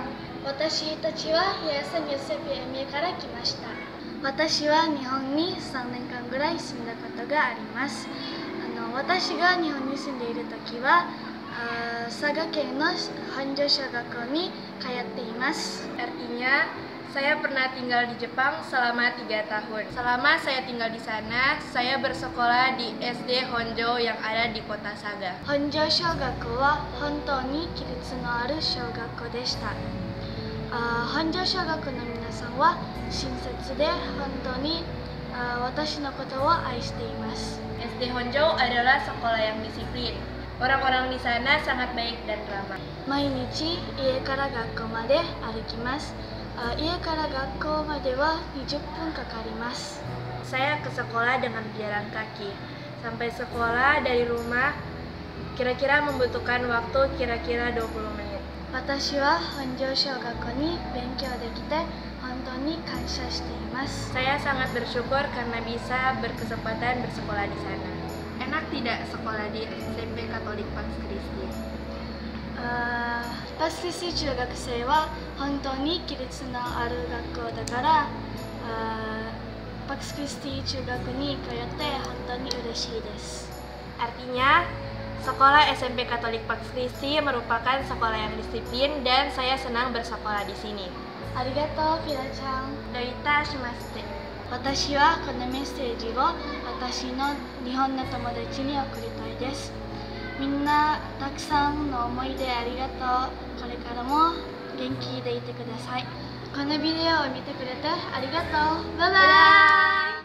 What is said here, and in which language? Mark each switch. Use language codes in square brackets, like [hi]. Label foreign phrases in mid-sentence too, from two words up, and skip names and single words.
[ja] 私たちは東ヨセフエミから来ました。私は日本に3年間ぐらい住んだことがあります。私が日本に住んでいる時は佐賀県の本庄小学校に通っています。 [id] Artinya, saya pernah tinggal di Jepang selama 3 tahun. Selama saya tinggal di sana, saya bersekolah di SD Honjo yang ada di kota Saga. [ja] 本庄小学校は本当に規律のある小学校でした。本庄小学校の皆さんは親切で本当に私のことを愛しています。 [id] SD Honjo adalah sekolah yang disiplin. Orang-orang di sana sangat baik dan ramah. [ja] 毎日家から学校まで歩きます。家から学校までは20分かかります。 [id] Saya ke sekolah dengan berjalan kaki. Sampai sekolah dari rumah kira-kira membutuhkan waktu kira-kira 20 menit. [ja] 私は本庄小学校に勉強できて本当に感謝しています。 [id] Saya sangat bersyukur karena bisa berkesempatan bersekolah di sana. Enak tidak sekolah di SMP Katolik Pax Christi? [ja] パスクリスティ中学生は本当に規律のある学校だからパクスクリスティ中学に通って本当に嬉しいです。 [id] Artinya, sekolah SMP Katolik Pax Christi merupakan sekolah yang disiplin dan saya senang bersekolah di sini. [ja] ありがとう、フィラちゃん。どういたしまして. 私はこのメッセージを私の日本の友達に送りたいです。みんなたくさんの思い出ありがとう。これからも元気でいてください。このビデオを見てくれてありがとう。バイバイ。